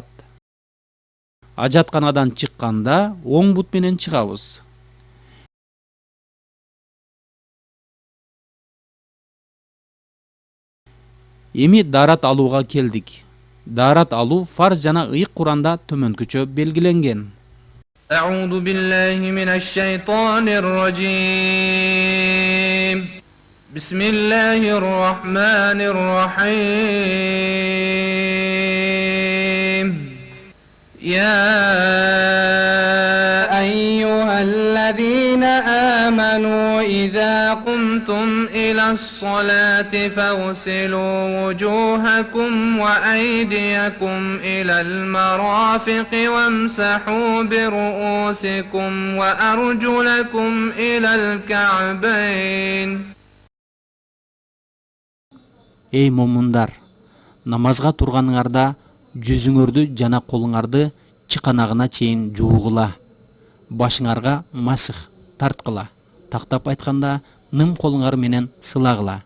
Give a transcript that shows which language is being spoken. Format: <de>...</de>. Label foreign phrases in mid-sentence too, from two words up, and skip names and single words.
<ky>Ажатканадан чыкканда оң бут менен чыгабыз. Эми даарат алууга келдик. Даарат алуу фарз жана ыйык Куранда төмөнкүчө белгиленген.</ky> <ar>أعوذ بالله من الشيطان الرجيم بسم الله الرحمن الرحيم يا أيها الذين آمنوا إذا قمتم إلى الصلاة فاغسلوا وجوهكم وأيديكم إلى المرافق وامسحوا برؤوسكم وأرجلكم إلى الكعبين.</ar> <ky>Эй момундар, намазга турганыңарда жүзүңөрдү жана колуңарды чыканагына чейин жуугула. Башыңарга масых тарткыла. Тактап айтканда ным колуңар менен сылагыла.</ky>